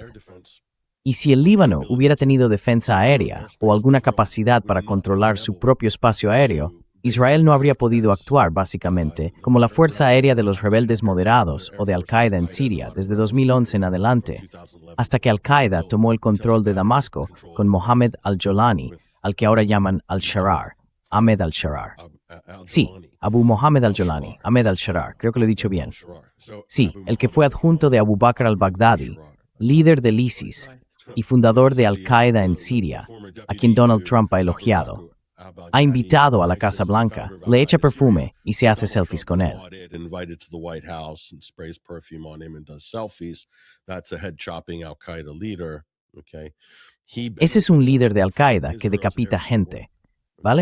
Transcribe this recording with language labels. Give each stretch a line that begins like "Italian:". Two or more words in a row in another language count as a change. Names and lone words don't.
Spanish: Y si el Líbano hubiera tenido defensa aérea o alguna capacidad para controlar su propio espacio aéreo, Israel no habría podido actuar, básicamente, como la fuerza aérea de los rebeldes moderados o de Al-Qaeda en Siria desde 2011 en adelante, hasta que Al-Qaeda tomó el control de Damasco con Mohammed al-Jolani, al que ahora llaman al-Sharar, Ahmed al-Sharar. Sí, Abu Mohammed al-Jolani, Ahmed al-Sharar, creo que lo he dicho bien. Sí, el que fue adjunto de Abu Bakr al-Baghdadi, líder del ISIS y fundador de Al-Qaeda en Siria, a quien Donald Trump ha elogiado. Ha invitado a la Casa Blanca, le echa perfume y se hace selfies con él. Ese es un líder de Al-Qaeda que decapita gente, ¿vale?